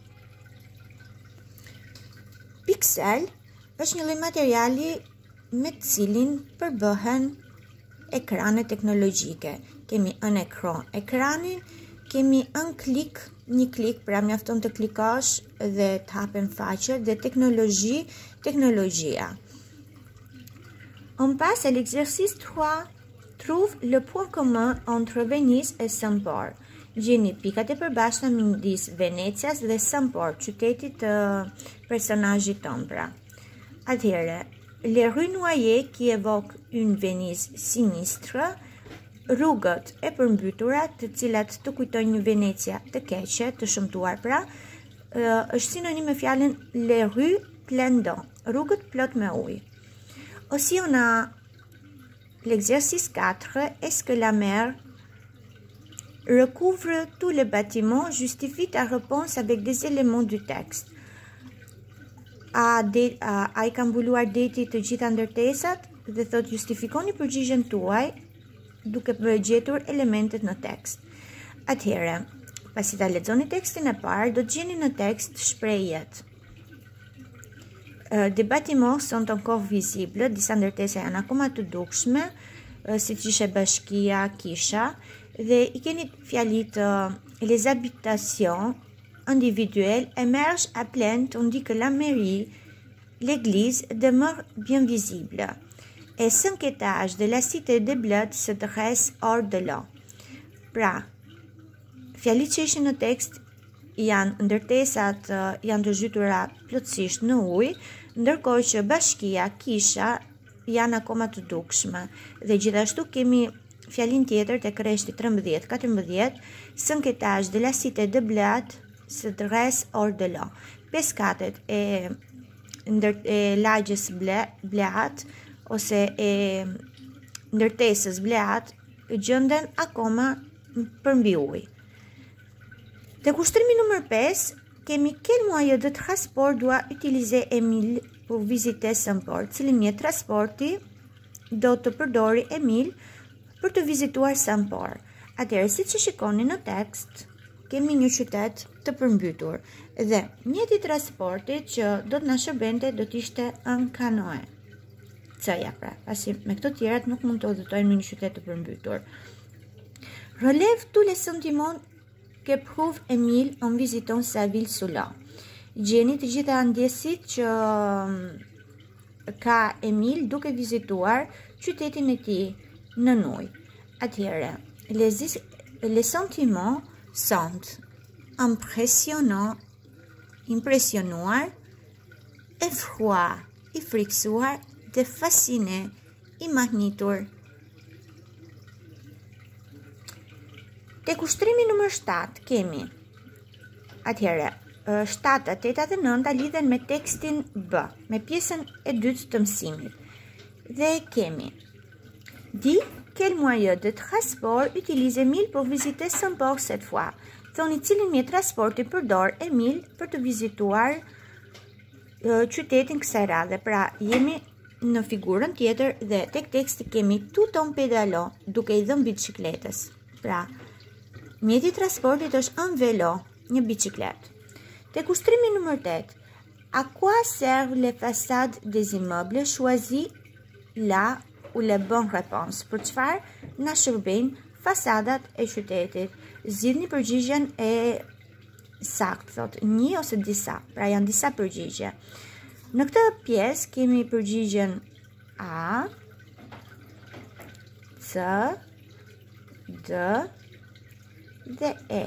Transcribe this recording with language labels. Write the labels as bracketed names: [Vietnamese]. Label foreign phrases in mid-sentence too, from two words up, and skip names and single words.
[Albanian] Piksel është një lloj materiali me të cilin përbëhen ekrane teknologjike. Kemi un ekran, ekranin, kemi un klik, një klik, pra mjafton të klikosh dhe të hapen faqet, dhe teknologji, teknologjia. [French] On passe à l'exercice 3. Trouve le point commun entre Venise et Saint-Port. [Albanian] Gjeni pikat e përbashkëta midis Venecias dhe Saint-Port, qytetit të personazhit ton pra. Atëherë, [French] les rues noyées qui évoquent une Venise sinistre, [Albanian] rrugët e përmbytura të cilat të kujtojnë një Venecia të keqe, të shëmtuar pra, është sinonim me fjalën [French] les rues pleines d'eau, [Albanian] rrugët plot me ujë. [French] Aussi on a l'exercice 4, est-ce que la mer recouvre tous les bâtiments? Justifie ta réponse avec des éléments du texte. [Albanian] A i ka mbuluar deti të gjitha ndërtesat dhe thot justifikoni përgjigjen tuaj duke gjetur elementet në tekst. Atëherë, pasi ta lexoni tekstin e parë, do të gjeni në tekst shprehjet. [French] Des bâtiments sont encore visibles, [Albanian] disa ndërtesa janë akoma të dukshme, siç ishte bashkia, kisha, dhe i keni fjalit [French] les habitations individuelles émergent à pleine tandis que la mairie, l'église demeurent bien visibles. Et 5 étages de la cité de Bled se dressent hors de l'eau. [Albanian] Pra, fjalit që ishin në tekst janë ndërtesat janë të zhytura plotësisht në ujë, ndërkohë që bashkia, kisha janë akoma të dukshme. Dhe gjithashtu kemi fjalin tjetër tek rreshti 13-14, [French] 5 étages de la cité de Bled se dressent hors de l'eau. [Albanian] 5 katet e lagjes Bleat ose e ndërtesës Bleat gjenden akoma përmbi ujë. Tek ushtrimi numër 5, kemi [French] quel moyen de transport doit utiliser Emile pour visiter Saint-Port? [Albanian] Cili mjet transporti do të përdori Emil për të vizituar Saint-Port. Atëherë, siç e shikoni në tekst, kemi një qytet të përmbytur dhe mjeti i transportit që do të na shërbente do të ishte në kanoe. C-ja pra, pasi me këto tjerat nuk mund të udhëtojnë në një qytet të përmbytur. [French] Relève tous les sentiments qu'éprouve Emile en visitant sa ville sous l'eau. [Albanian] Gjeni të gjitha ndjesit që ka Emile duke vizituar qytetin e tij në ujë. Atëherë, [French] les sentiments sont impressionuar, effroi, [Albanian] i friksuar dhe [French] fasciné, [Albanian] i mahnitur. Tek ushtrimi nëmër 7 kemi, atëherë, 7, 8 dhe 9 lidhen me tekstin B, me pjesën e dytë të mësimit. Dhe kemi, [French] di quel moyen de transport utilise Emile pour visiter Saint-Port cette fois. [Albanian] Thoni cilin mjet transporti përdor Emile për të vizituar qytetin kësaj radhe. Pra, jemi në figurën tjetër dhe tek teksti kemi [French] tout en pédalant, [Albanian] duke i dhënë biçikletës. Pra, mjeti i transportit është [French] un vélo, [Albanian] një biçikletë. Tek ushtrimi nëmër 8, [French] à quoi servent les façades des immeubles? Choisis la ou les bonnes réponses. [Albanian] Për çfarë na shërbejnë fasadat e qytetit? Zgjidhni përgjigjen e saktë, thot një ose disa. Pra janë disa përgjigje. Në këtë pjesë kemi përgjigjen A, C, D dhe E.